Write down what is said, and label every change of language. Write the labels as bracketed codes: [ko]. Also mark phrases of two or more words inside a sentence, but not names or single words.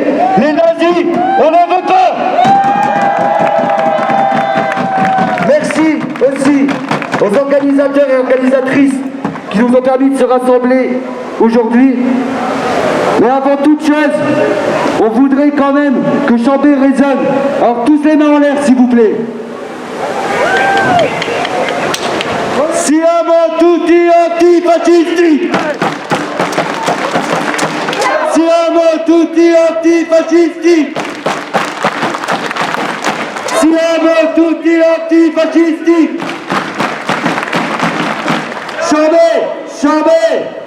[fr] Les nazis, on n'en veut pas. Merci aussi aux organisateurs et organisatrices qui nous ont permis de se rassembler aujourd'hui. Mais avant toute chose, on voudrait quand même que Chambéry résonne. Alors tous les mains en l'air s'il vous plaît. [it] Siamo tutti antifascisti! Siamo tutti antifascisti! Siamo tutti antifascisti! [fr] Chambéry! Chambéry!